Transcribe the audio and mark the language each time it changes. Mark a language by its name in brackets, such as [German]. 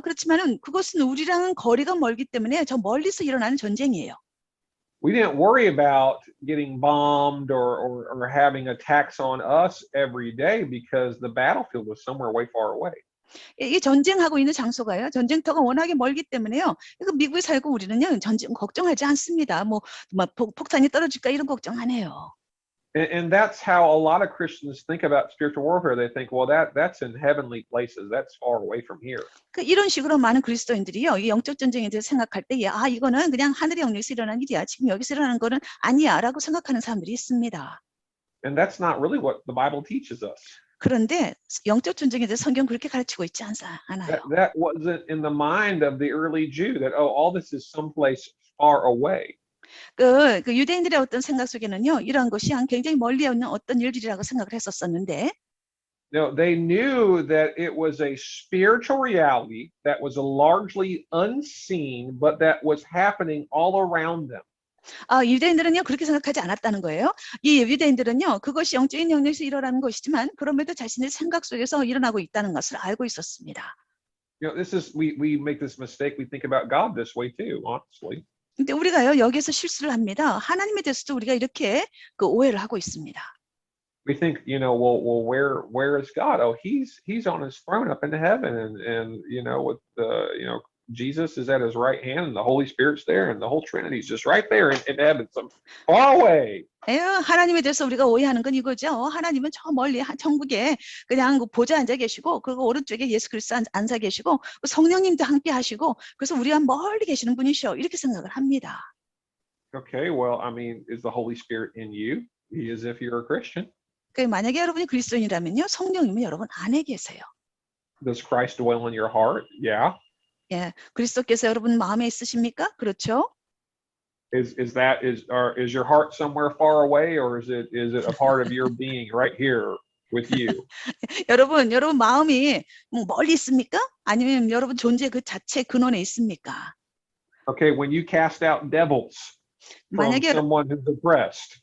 [Korean] 그렇지만은 그것은 우리랑은 거리가 멀기 때문에 저 멀리서 일어나는 전쟁이에요. [English] We didn't worry about getting bombed or having attacks on us every day because the battlefield was somewhere way far away. [Korean] 이 전쟁하고 있는 장소가요, 전쟁터가 워낙에 멀기 때문에요. 미국에 살고 우리는요, 전쟁 걱정하지 않습니다. 막 폭탄이 떨어질까 이런 걱정 안 해요. [English] And that's how a lot of Christians think about spiritual warfare. They think, well, that's in heavenly places. That's far away from here. [Korean] 이런 식으로 많은 그리스도인들이요, 이 영적 전쟁에 대해서 생각할 때, 이거는 그냥 하늘의 영역에서 일어난 일이야. 지금 여기서 일어나는 거는 아니야라고 생각하는 사람들이 있습니다. [English] And that's not really what the Bible teaches us. [Korean] 그런데 영적 전쟁에 대해서 성경 그렇게 가르치고 있지 않아요. [English] That wasn't in the mind of the early Jew. That all this is someplace far away. [Korean] 그 유대인들의 어떤 생각 속에는요, 이런 것이 굉장히 멀리 있는 어떤 일들이라고 생각을 했었었는데, [English] No, they knew that it was a spiritual reality that was largely unseen, but that was happening all around them. [Korean] 유대인들은요 그렇게 생각하지 않았다는 거예요. 이 유대인들은요 그것이 영적인 영역에서 일어나는 것이지만 그럼에도 자신의 생각 속에서 일어나고 있다는 것을 알고 있었습니다. [English] This is we make this mistake. We think about God this way too, honestly. [Korean] 근데 우리가요 여기서 실수를 합니다. 하나님에 대해서도 우리가 이렇게 오해를 하고 있습니다. [English] We think, well, where is God? Oh, he's on his throne up in heaven, and with Jesus is at his right hand, and the Holy Spirit's there, and the whole Trinity is just right there in heaven, some far away. [Korean] 하나님에 대해서 우리가 오해하는 건 이거죠. 하나님은 저 멀리 천국에 그냥 보좌에 앉아 계시고, 그 오른쪽에 예수 그리스도 앉아 계시고, 성령님도 함께 하시고, 그래서 우리가 멀리 계시는 분이셔. 이렇게 생각을 합니다. [English] Okay, well, I mean, is the Holy Spirit in you? He is if you're a Christian. [Korean] 만약에 여러분이 그리스도인이라면요, 성령님은 여러분 안에 계세요. [English] Does Christ dwell in your heart? Yeah. [Korean] 예, 그리스도께서 여러분 마음에 있으십니까? 그렇죠? [English] Is your heart somewhere far away, or is it a part of your being right here with you? [Korean] 여러분 마음이 멀리 있습니까? 아니면 여러분 존재 그 자체 근원에 있습니까? [English] Okay, when you cast out devils from someone who's oppressed.